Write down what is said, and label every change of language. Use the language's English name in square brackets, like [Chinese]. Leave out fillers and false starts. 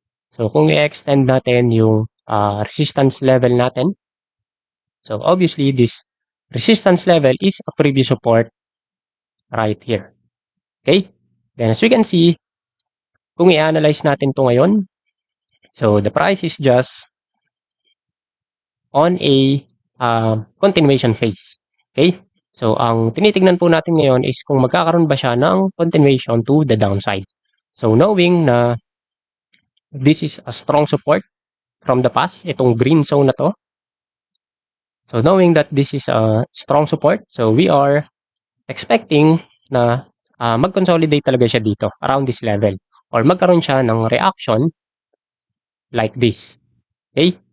[English] So [Filipino] kung i-extend natin yung resistance level natin, [English] so obviously this resistance level is a previous support right here. Okay? Then as we can see, [Filipino] kung i-analyze natin to ngayon, [English] so the price is just on a continuation phase. Okay? [Filipino] So ang tinitingnan po natin ngayon is kung magkakaroon ba siya ng continuation [English] to the downside. So knowing na this is a strong support from the past, [Filipino] itong green zone na to. [English] So knowing that this is a strong support, so we are expecting [Filipino] na mag-consolidate talaga siya dito [English] around this level or magkaroon siya ng reaction like this. Okay?